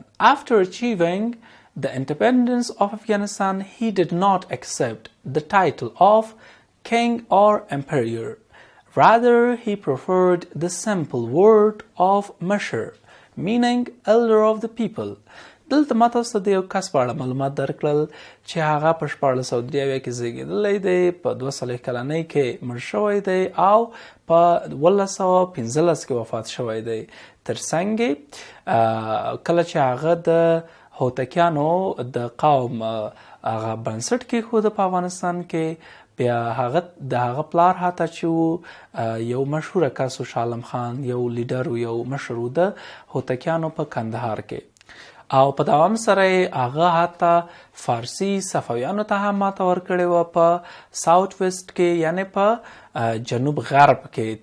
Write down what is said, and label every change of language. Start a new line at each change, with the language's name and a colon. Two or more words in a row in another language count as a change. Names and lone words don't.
English: After achieving the independence of Afghanistan, he did not accept the title of king or emperor. Rather, he preferred the simple word of Mashar, meaning elder of the people.
Pashto: دلته ما تاسو ته د یو کس په اړه معلومات درکړل چې هغه په 1493 کې زیږېدلی دی په 240 کلنۍ کې مړ شوی دی او په 1915 کې وفات شوی دی. ترڅنګ کله چې هغه د هوتکیانو د قوم هغه بنسټ کېښود په افغانستان کې بیا هغه د هغه پلار حتی چې یو مشهوره کس و شاه عالم خان یو لیډر و یو مشر و د هوتکیانو په کندهار کې او په دوام سره یې هغه حتی فارسي صفویانو ته هم ماته ورکړې وه په
English: south west
Pashto: کې یعنې په جنوب غرب کې.